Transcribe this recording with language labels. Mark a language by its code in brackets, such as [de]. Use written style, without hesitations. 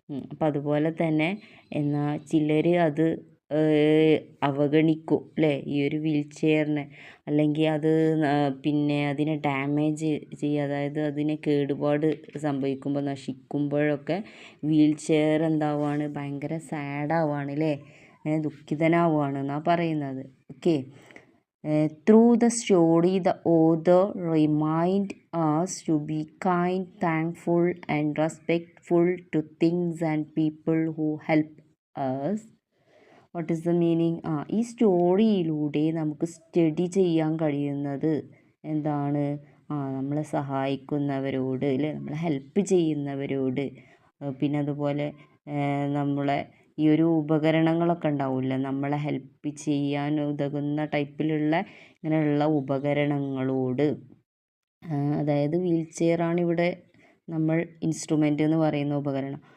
[ml] അപ്പം അതുപോലെ തന്നെ എന്നാൽ ചിലർ അത് അവഗണിക്കും അല്ലേ, ഈ ഒരു വീൽ ചെയറിനെ, അല്ലെങ്കിൽ അത് പിന്നെ അതിനെ ഡാമേജ് ചെയ്യുക, അതായത് അതിനെ കേടുപാട് സംഭവിക്കുമ്പോൾ, നശിക്കുമ്പോഴൊക്കെ വീൽ ചെയർ എന്താവുകയാണ്, ഭയങ്കര സാഡാവുകയാണ് അല്ലേ, ദുഃഖിതനാവുകയാണ് എന്നാണ് പറയുന്നത്. Okay. [en] Through the story, the author reminds us to be kind, thankful, and respectful to things and people who help us. What is the meaning? [ml] ഈ സ്റ്റോറിയിലൂടെ നമുക്ക് സ്റ്റഡി ചെയ്യാൻ കഴിയുന്നത് എന്താണ്? നമ്മളെ സഹായിക്കുന്നവരോട് അല്ലേ, നമ്മളെ ഹെൽപ്പ് ചെയ്യുന്നവരോട്, പിന്നെ അതുപോലെ നമ്മളെ ഈ ഒരു ഉപകരണങ്ങളൊക്കെ ഉണ്ടാവില്ല, നമ്മളെ ഹെൽപ്പ് ചെയ്യാൻ ഉതകുന്ന ടൈപ്പിലുള്ള ഇങ്ങനെയുള്ള ഉപകരണങ്ങളോട്, അതായത് വീൽ ചെയറാണ് ഇവിടെ നമ്മൾ ഇൻസ്ട്രുമെൻ്റ് എന്ന് പറയുന്ന ഉപകരണം.